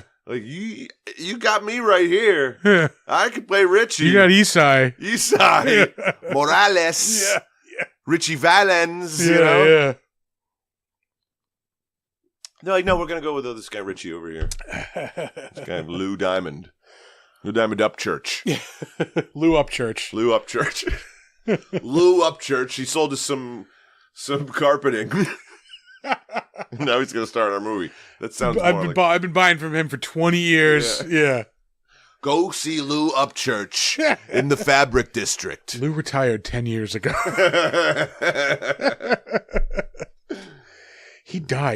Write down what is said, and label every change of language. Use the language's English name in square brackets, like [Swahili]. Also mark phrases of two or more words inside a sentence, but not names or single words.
[English] Like, you got me right here. Yeah. I could play Richie. You got Isai. Morales. Yeah. Richie Valens, Yeah. They're like, no, we're going to go with this guy Richie over here. This guy Lou Diamond. Lou Diamond Upchurch. Lou Upchurch. Lou Upchurch. Lou Upchurch. He sold us some carpeting. Now he's going to star in our movie. That sounds I've been buying from him for 20 years. Yeah. Go see Lou Upchurch in the Fabric District. Lou retired 10 years ago. He died.